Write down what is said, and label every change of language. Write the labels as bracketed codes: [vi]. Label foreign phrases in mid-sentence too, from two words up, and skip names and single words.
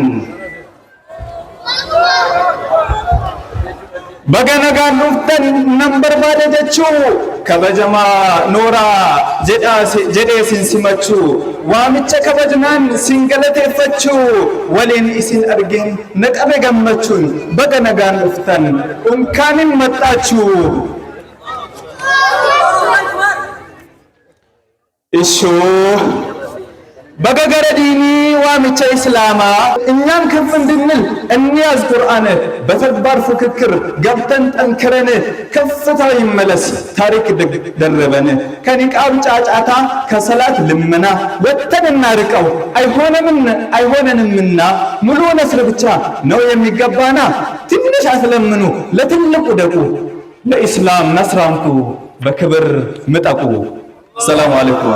[om] Baga nagaan dhuftan nan barbaada jechuu kabajamaa Nooraa jedhee sin simachuu waamicha kabajnaan sin galateeffachuu waliin isin argeen na qabe gammachuun baga nagaan dhuftan unkaanin maxxaachuu. Ishoo baga gara diinii waamicha islaamaa [am] እኛም ከፍ እንድንል እንያዝ ቁርአን በተግባር ፍክክር ገብተን ጠንክረን ከፍታው ይመለስ ታሪክ ደረበን ከኒቃብ ጫጫታ ከሰላት ልመና ወጥተን እናርቀው አይሆነንምና ሙሉ ነስር ብቻ ነው የሚገባና ትንሽ አትለምኑ ለትልቁ ደቁ ለኢስላም ነስራንኩ በክብር ምጠቁ። ሰላም አለይኩም።